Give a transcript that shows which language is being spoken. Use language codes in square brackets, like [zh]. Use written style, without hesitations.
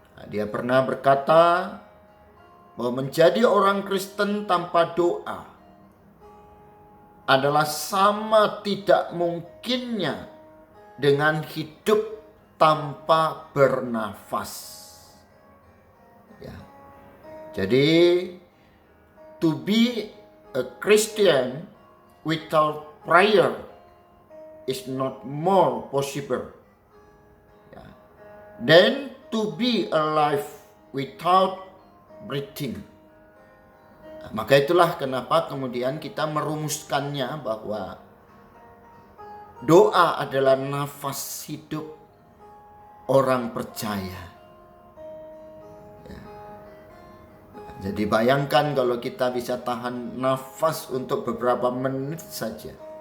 [id] Dia pernah berkata bahwa menjadi orang Kristen tanpa doa adalah sama tidak mungkinnya dengan hidup tanpa bernafas. Jadi [en] to be a Christian without prayer is not more possible than to be alive without breathing. [id] Maka itulah kenapa kemudian kita merumuskannya bahwa doa adalah nafas hidup orang percaya. Jadi bayangkan kalau kita bisa tahan nafas untuk beberapa menit saja.